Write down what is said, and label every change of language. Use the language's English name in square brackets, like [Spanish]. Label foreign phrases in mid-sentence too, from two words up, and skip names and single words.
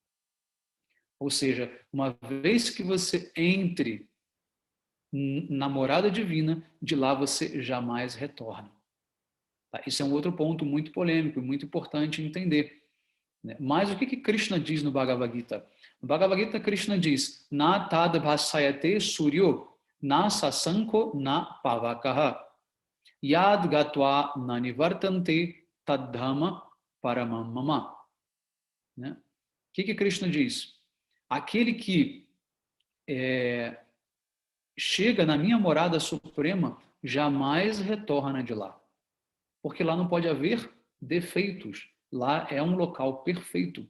[Portuguese] Ou seja, uma vez que você entre na morada divina, de lá você jamais retorna. Tá? Isso é um outro ponto muito polêmico e muito importante entender. Né? Mas o que Krishna diz no Bhagavad Gita? No Bhagavad Gita, Krishna diz: [Sanskrit] न तद् भासयते सूर्यो न शशाङ्को न पावकः यद् गत्वा न निवर्तन्ते तद्धाम परमं मम. [Portuguese] Né? O que Krishna diz? Aquele que chega na minha morada suprema jamais retorna de lá. Porque lá não pode haver defeitos. Lá é um local perfeito.